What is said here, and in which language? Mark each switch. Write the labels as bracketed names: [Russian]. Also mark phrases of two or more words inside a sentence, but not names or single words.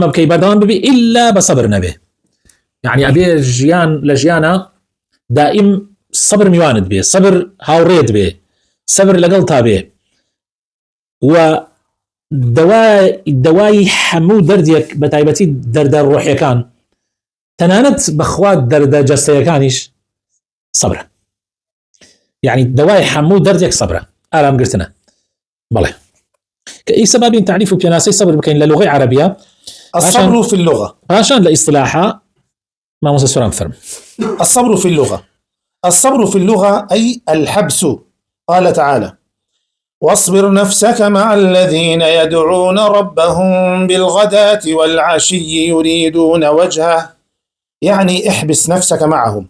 [Central Kurdish] بکەی بەردەوام ببی ئیلا بە سەبر نەبێ، یعنی ئەبێ ژیان لە ژیانە دائیم سەبر میوانت بێ، سەبر هاوڕێت بێ، سەبر لەگەڵ تا بێ، و دەوای هەموو دەردێک بە تایبەتی دەردە ڕۆحیەکان، تەنانەت بەخوا دەردە جەستەیەکانیش سەبرە، یعنی دوای هەموو دەردێک سەبرە، ئارامگرتنە. بەڵێ کە ئیسە بابین تعریف و پێناسەی سەبر بکەین لە لوغەی عەرەبیە. [Arabic] الصبر في اللغة [Central Kurdish] پاشان لە ئیصطلاحا مامۆستا سۆران فەرموو. [Arabic] الصبر في اللغة أي الحبس. قال تعالى: واصبر نفسك مع الذين يدعون ربهم بالغداة والعشي يريدون وجهه، يعني احبس نفسك معهم.